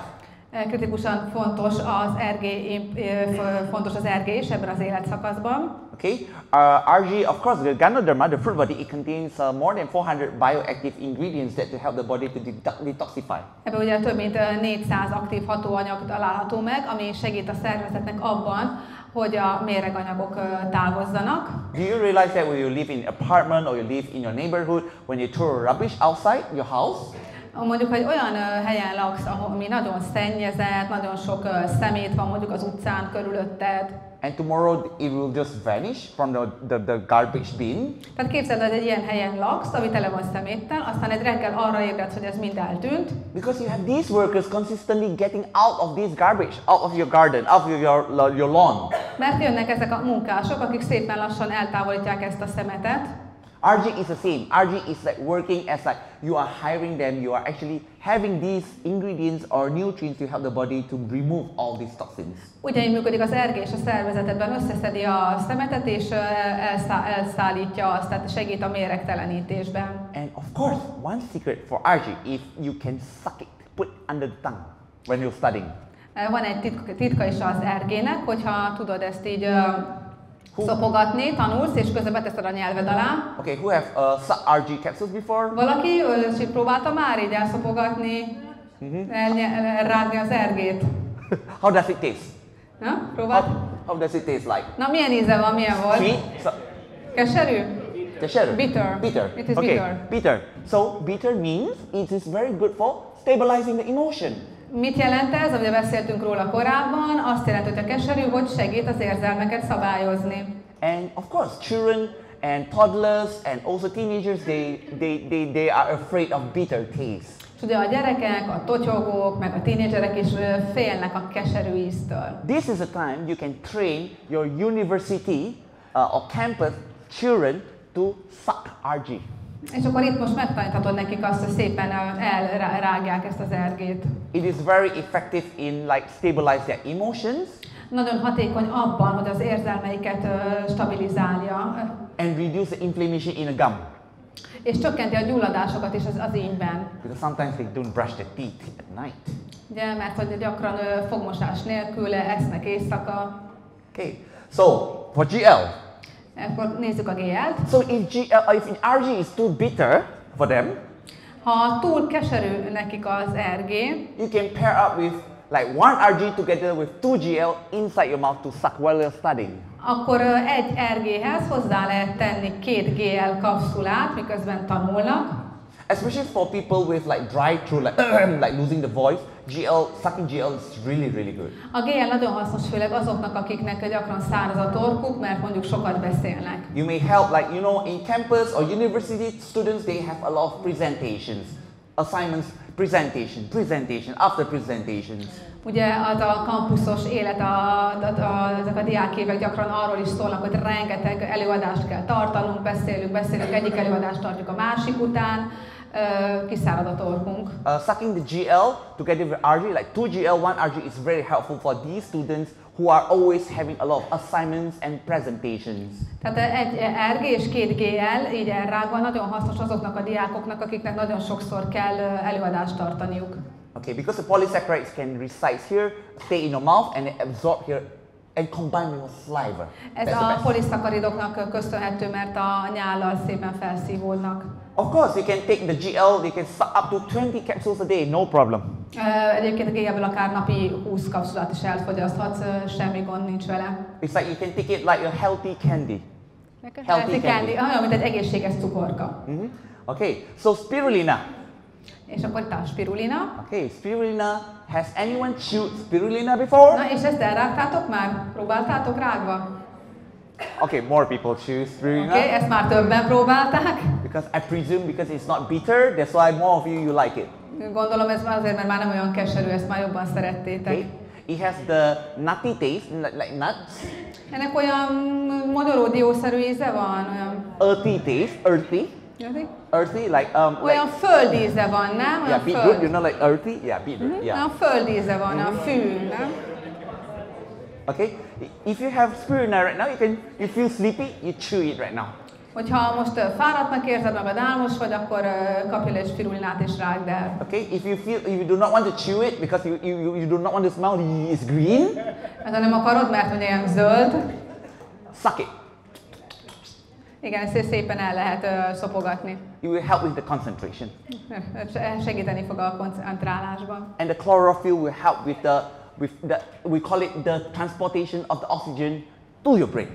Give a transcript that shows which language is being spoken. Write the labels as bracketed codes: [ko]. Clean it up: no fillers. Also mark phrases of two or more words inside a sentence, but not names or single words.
[hu] Kritikusan fontos az RG is ebben az életszakaszban. [en] Okay, RG, of course, the Ganoderma, the fruit body, it contains more than 400 bioactive ingredients that to help the body to detoxify. [hu] Ebben ugye több mint 400 aktív hatóanyag található meg, ami segít a szervezetnek abban, hogy a méreganyagok távozzanak. [en] Do you realize that when you live in an apartment or you live in your neighborhood, when you throw rubbish outside your house, [hu] mondjuk, hogy olyan helyen laksz, ami nagyon szennyezett, nagyon sok szemét van mondjuk az utcán körülötted. [en] and tomorrow it will just vanish from the garbage bin. [hu] Tehát képzeld, hogy egy ilyen helyen laksz, ami tele van szeméttel, aztán egy reggel arra ébredsz, hogy ez mind eltűnt. [en] Because you have these workers consistently getting out of this garbage, out of your garden, out of your lawn. [hu] Mert jönnek ezek a munkások, akik szépen lassan eltávolítják ezt a szemetet. [en] RG is the same. RG is like working as like you are hiring them, you are actually having these ingredients or nutrients to help the body to remove all these toxins. [hu] Ugyanígy működik az RG és a szervezetedben, összeszedi a szemetet és elszállítja azt, tehát segít a méregtelenítésben. [en] And of course, one secret for RG, if you can suck it, put under the tongue when you're studying. [hu] Van egy titka is az RG-nek, hogyha tudod ezt így Szopogatni, tanulsz, és közben beteszed a nyelved alá. [en] Okay, who have sucked RG capsules before? [hu] Valaki próbálta már így elszopogatni, rágni az ergét? [en] How does it taste? [hu] Na, próbáld? [en] How does it taste like? [hu] Na, milyen íze van, milyen volt? [en] Sweet? [hu] Keserű? [en] Bitter. Bitter. It is okay. bitter. Bitter. So bitter means it is very good for stabilizing the emotion. [hu] Mit jelent ez? Ugye beszéltünk róla korábban, azt jelenti, hogy a keserű, hogy segít az érzelmeket szabályozni. [en] And of course, children and toddlers and also teenagers, they are afraid of bitter taste. [hu] És ugye a gyerekek, a totyogók, meg a tínédzserek is félnek a keserű íztől. [en] This is a time you can train your university or campus children to suck RG. [hu] És akkor itt most megtaníthatod nekik azt, hogy szépen elrágják ezt az ergét. [en] It is very effective in like stabilize their emotions. [hu] Nagyon hatékony abban, hogy az érzelmeiket stabilizálja. [en] And reduce the inflammation in the gum. [hu] És csökkenti a gyulladásokat is az ínyben. [en] Because sometimes they don't brush their teeth at night. [hu] Ugye, mert hogy gyakran fogmosás nélkül esznek éjszaka. [en] Okay, so for GL. [hu] Akkor nézzük a GL-t. [en] So if RG is too bitter for them, [hu] ha túl keserű nekik az RG, [en] you can pair up with like one RG together with 2 GL inside your mouth to suck while you're studying. [hu] Akkor egy RG-hez hozzá lehet tenni 2 GL kapszulát, miközben tanulnak. [en] Especially for people with like dry throat, like losing the voice, sucking GL is really good. [hu] A GL nagyon hasznos, főleg azoknak, akiknek gyakran száraz a torkuk, mert mondjuk sokat beszélnek. [en] You may help, like you know, in campus or university students, they have a lot of presentations, assignments, presentation, after presentations. [hu] Ugye az a kampuszos élet, ezek a diákévek gyakran arról is szólnak, hogy rengeteg előadást kell tartanunk, beszélünk, egyik előadást tartjuk a másik után, kiszárad a torkunk. [en] Sucking the GL together with RG, like 2 GL, 1 RG is very helpful for these students who are always having a lot of assignments and presentations. [hu] Tehát egy RG és 2 GL így elrágva nagyon hasznos azoknak a diákoknak, akiknek nagyon sokszor kell előadást tartaniuk. [en] Okay, because the polysaccharides can reside here, stay in your mouth and absorb here and combine with saliva. [hu] Ez a poliszakkaridoknak köszönhető, mert a nyállal szépen felszívódnak. [en] Of course, you can take the GL, you can suck up to 20 capsules a day, no problem. [hu] Egyébként a GL-ből akár napi 20 kapszulát is elfogyaszthatsz, semmi gond nincs vele. [en] It's like you can take it like a healthy candy. Healthy candy. [hu] Olyan, mint egy egészséges cukorka. [en] Okay, so spirulina. [hu] És akkor itt a spirulina. [en] Okay, spirulina. Has anyone chewed spirulina before? [hu] Na, és ezt elrágtátok már? Próbáltátok rágva? [en] Okay, more people chew spirulina. [hu] Okay, ezt már többen próbálták. [en] Because I presume because it's not bitter, that's why more of you like it. [hu] Gondolom ez azért, mert már nem olyan keserű, ezt már jobban szerettétek. [en] Okay. It has the nutty taste, like nuts. [hu] Ennek olyan magyaródiószerű íze van, olyan... [en] Earthy taste, earthy. Earthy, like [hu] olyan [en] like, [hu] földíze van, nem? [en] Yeah, beetroot, you know, like earthy. Yeah, beetroot. Yeah. [hu] Olyan földíze van, olyan fű, nem? [en] Okay. If you have spirulina right now, you feel sleepy, you chew it right now. [hu] Hogyha most fáradtnak érzed magad, álmos vagy, akkor kapj egy spirulinát és rágd el. [en] Okay. If you do not want to chew it because you do not want to smell it's green. [hu] Ha nem akarod, mert hogy ilyen zöld. [en] Suck it. [hu] Igen, ezt szépen el lehet szopogatni. [en] It will help with the concentration. [hu] Segíteni fog a koncentrálásban. [en] And the chlorophyll will help with the we call it the transportation of the oxygen to your brain.